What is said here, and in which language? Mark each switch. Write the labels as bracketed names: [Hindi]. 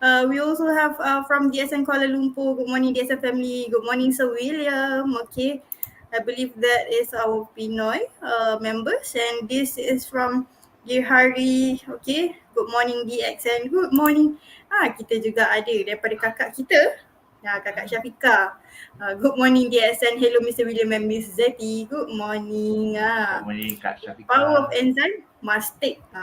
[English] We also have from DSN Kuala Lumpur. Good morning, DSN family. Good morning, Sir William. Okay. I believe that is our Pinoy members, and this is from Gihari. Okay, good morning DX and good morning. [Malay] Kita juga ada daripada kakak kita, kakak Syafika. [English] Good morning DX and hello Mr. William and Miss Zeti. Good morning. Good morning Kak Syafika. Power of enzyme must take.